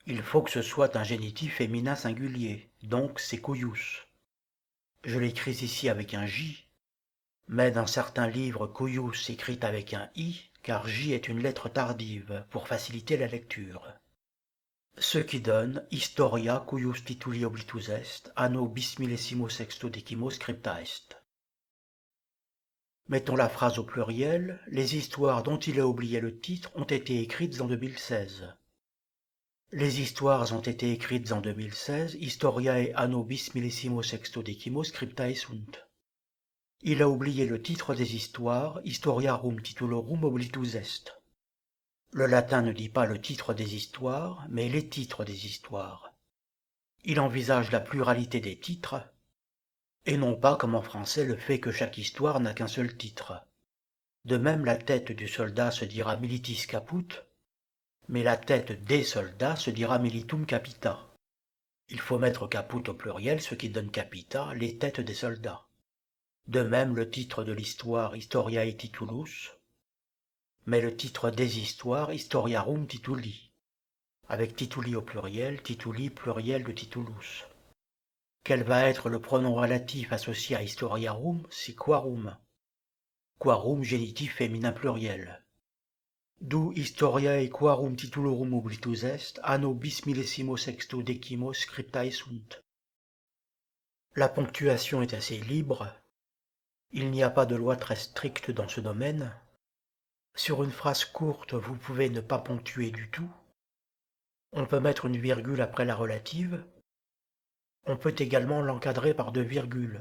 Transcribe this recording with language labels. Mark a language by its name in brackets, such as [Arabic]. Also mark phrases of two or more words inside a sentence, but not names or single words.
[French] Il faut que ce soit un génitif féminin singulier, donc c'est cuius. Je l'écris ici avec un J, mais dans certains livres cuius s'écrit avec un I, car J est une lettre tardive, pour faciliter la lecture. Ce qui donne [Latin] Historia cuius tituli oblitus est, anno bis millesimo sexto decimo scripta est. [French] Mettons la phrase au pluriel, les histoires dont il a oublié le titre ont été écrites en 2016. Les histoires ont été écrites en 2016, [Latin] Historiae anno bis millesimo sexto decimo scriptae sunt. [French] Il a oublié le titre des histoires, [Latin] Historiarum titulorum oblitus est. [French] Le latin ne dit pas le titre des histoires, mais les titres des histoires. Il envisage la pluralité des titres, et non pas comme en français le fait que chaque histoire n'a qu'un seul titre. De même, la tête du soldat se dira [Latin] militis caput, [French] mais la tête des soldats se dira [Latin] militum capita. [French] Il faut mettre caput au pluriel, ce qui donne capita, les têtes des soldats. De même, le titre de l'histoire [Latin] Historiae titulus, [French] mais le titre des histoires [Latin] Historiarum tituli, [French] avec tituli au pluriel, tituli pluriel de titulus. Quel va être le pronom relatif associé à Historiarum? C'est quarum. Quarum génitif féminin pluriel. D'où [Latin] Historiae quarum titulorum oblitus est, anno bis millesimo sexto decimo scriptae sunt. [French] La ponctuation est assez libre. Il n'y a pas de loi très stricte dans ce domaine. Sur une phrase courte, vous pouvez ne pas ponctuer du tout. On peut mettre une virgule après la relative. On peut également l'encadrer par deux virgules.